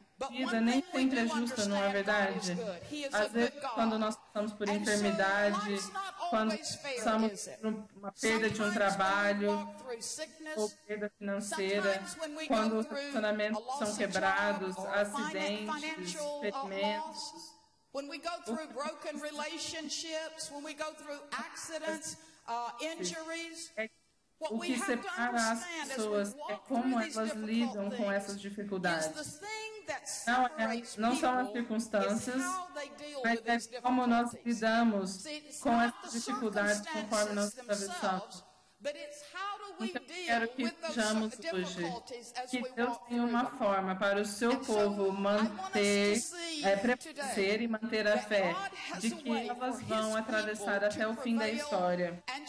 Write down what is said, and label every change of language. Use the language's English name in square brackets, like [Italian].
[Portuguese] Vida nem sempre é justa, não é verdade? Às vezes, quando nós passamos por enfermidade, quando passamos por uma perda de um trabalho, ou perda financeira, quando os relacionamentos são quebrados, acidentes, ferimentos, [English] when we go through broken relationships, when we go through accidents, injuries, what we have to understand as we walk through these difficult things is the thing that separates people is how they deal with these difficult things. See, it's not the circumstances themselves, but it's how do we deal with those difficulties as we walk through them. [Portuguese] Uma forma para o seu povo manter ser e manter a fé de que elas vão atravessar até o fim da história